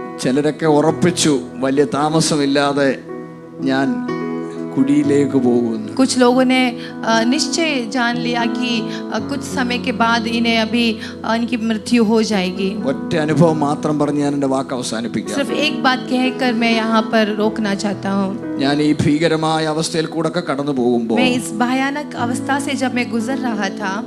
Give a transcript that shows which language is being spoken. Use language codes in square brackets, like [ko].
[ml] ചിലരൊക്കെ ഉറപ്പിച്ചു വലിയ താമസമില്ലാതെ ഞാൻ കുടിയിലേക്ക് പോകുന്നു. [hi] कुछ लोगों ने निश्चय जान लिया कि कुछ समय के बाद इन्हें अभी इनकी मृत्यु हो जाएगी. [ml] ഒറ്റ അനുഭവം മാത്രം പറഞ്ഞ് ഞാൻ എൻ്റെ വാക്ക് അവസാനിപ്പിക്കാം. [hi] सिर्फ एक बात कहकर मैं यहाँ पर रोकना चाहता हूँ. [ml] ഞാൻ ഈ ഭീകരമായ അവസ്ഥയിൽ കൂടെ കടന്നു പോകുമ്പോൾ, [hi] मैं इस भयानक अवस्था से जब मैं गुजर रहा था,